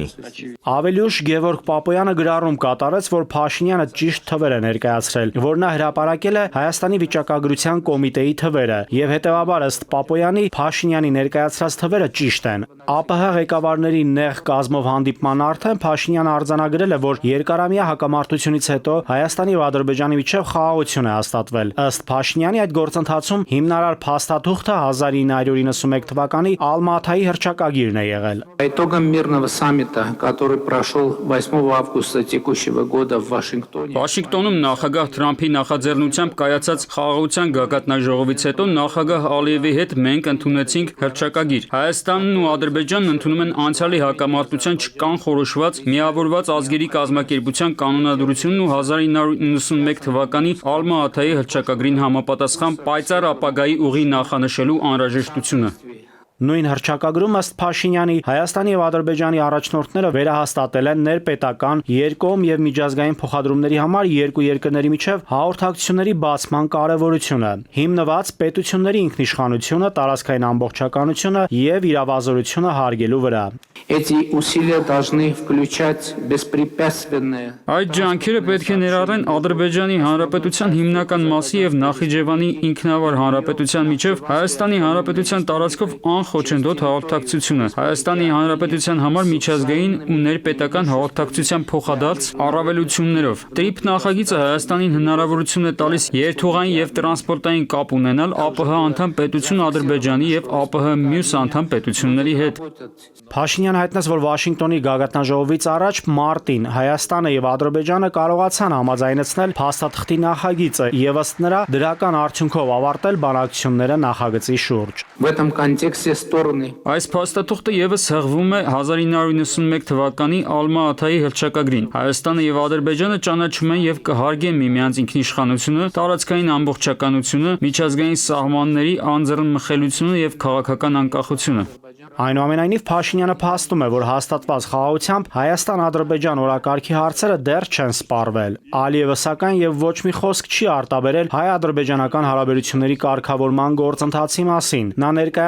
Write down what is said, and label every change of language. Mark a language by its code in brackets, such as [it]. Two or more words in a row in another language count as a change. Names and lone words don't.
[hy] Ավելի ուշ Գևորգ Պապոյանը գրառում կատարեց, որ Փաշինյանը ճիշտ թվեր է ներկայացրել, որ նա հրապարակել է Հայաստանի վիճակագրության կոմիտեի թվերը, եւ հետեւաբար ըստ Պապոյանի Փաշինյանի ներկայացրած թվերը ճիշտ են։ ԱՊՀ ղեկավարների նեղ կազմով հանդիպման արդեն Փաշինյանը արձանագրել է, որ երկարամյա հակամարտությունից հետո Հայաստանի եւ Ադրբեջանի միջև խաղաղություն է հաստատվել։ Ըստ Փաշինյանի այդ գործընթացում հիմնարար փաստաթուղթը 1991 թվականի Ալմա-Աթայի հռչակագիրն է եղել։ [ru] Итогом мирного саммита, который прошел 8 августа текущего года в Вашингтоне. [hy] Վաշինգտոնում նախագահ Թրամփի նախաձեռնությամբ կայացած խաղաղության գագաթնաժողովից հետո նախագահ Ալիևի հետ մենք ընդունեցինք հռչակագիր։ Հայաստանն ու Ադրբեջանն ընդունում են անցյալի հակամարտության չկանխորոշված միավորված ազգերի կազմակերպության կանոնադրությունն ու 1991 թվականի Ալմա-Աթայի հռչակագրին համապատասխան պայծառ ապագայի ուղի նախանշելու անհրաժեշտությունը։ Նույն հռչակագրում ըստ Փաշինյանի Հայաստանի եւ Ադրբեջանի առաջնորդները վերահաստատել են ներպետական, երկկողմ եւ միջազգային փոխադրումների համար երկու երկրների միջև հաղորդակցությունների բացման կարեւորությունը, հիմնված պետությունների ինքնիշխանությունը, տարածքային ամբողջականությունը եւ իրավազորությունը հարգելու վրա։ [ru] Эти усилия должны включать беспрепятственное. [hy] Այդ ջանքերը պետք է ներառեն Ադրբեջանի Հանրապետության հիմնական մասի եւ Նախիջևանի ինքնավար հանրապետության միջև Հայաստանի Հանրապետության տարածքով անխոչնդոտ հաղորդակցությունը, Հայաստանի Հանրապետության համար միջազգային ու ներպետական հաղորդակցության փոխադարձ առավելություններով։ TRIP նախագիծը Հայաստանին հնարավորություն է տալիս երթուղային եւ տրանսպորտային կապ ունենալ ԱՊՀ անդամ պետություն Ադրբեջանի եւ ԱՊՀ մյուս անդամ պետությունների հետ։ Փաշինյանը հայտնեց, որ Վաշինգտոնի գագաթնաժողովից առաջ մարտին Հայաստանը եւ Ադրբեջանը կարողացան համաձայնեցնել փաստաթղթի նախագիծը եւ ըստ նրա դրական արդյունքով ավարտել բանակցությունները նախագծի շուրջ։ [ru] В этом контексте стороны. [hy] Այս փաստաթուղթը եւս հղվում է 1991 թվականի Ալմա-Աթայի հռչակագրին։ Հայաստանը եւ Ադրբեջանը ճանաչում են եւ կհարգեն միմյանց ինքնիշխանությունը, տարածքային ամբողջականությունը, միջազգային սահմանների անձեռնմխելիությունը եւ քաղաքական անկախությունը։ Այնուամենայնիվ Փաշինյանը փաստում է, որ հաստատված խաղաղությամբ Հայաստան-Ադրբեջան օրակարգի հարցերը դեռ չեն սպառվել։ Ալիևը սակայն եւ ոչ մի խոսք չի արտաբերել հայ-ադրբեջանական հարաբերությունների կարգավորման գործընթացի մասին։ Նա ներկայացրել